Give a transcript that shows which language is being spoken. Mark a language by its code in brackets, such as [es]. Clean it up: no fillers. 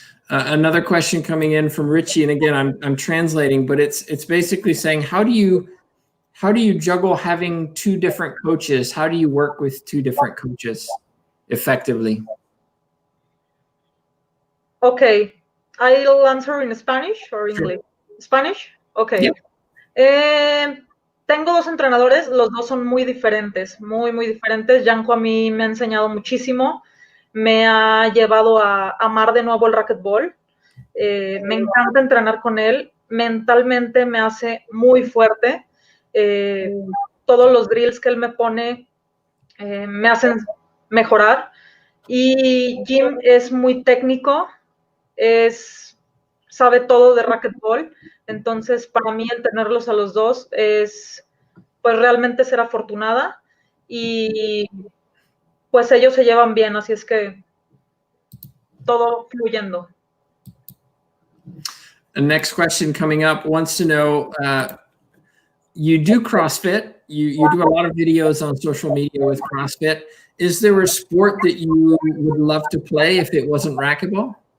[en] Another question coming in from Richie, and again, I'm translating, but it's basically saying, how do you juggle having two different coaches? How do you work with two different coaches effectively? Okay, I'll answer in Spanish or English. Sure. Spanish. Okay. Yep. [es] Tengo dos entrenadores, los dos son muy diferentes, muy diferentes. Janko a mí me ha enseñado muchísimo. Me ha llevado a amar de nuevo el racquetball. Me encanta entrenar con él. Mentalmente me hace muy fuerte. Todos los drills que él me pone me hacen mejorar. Y Jim es muy técnico, sabe todo de racquetball. Entonces, para mí, el tenerlos a los dos es, pues, realmente ser afortunada. Y pues ellos se llevan bien, así es que todo fluyendo. [en] The next question coming up wants to know, you do CrossFit. You do a lot of videos on social media with CrossFit. Is there a sport that you would love to play if it wasn't racquetball?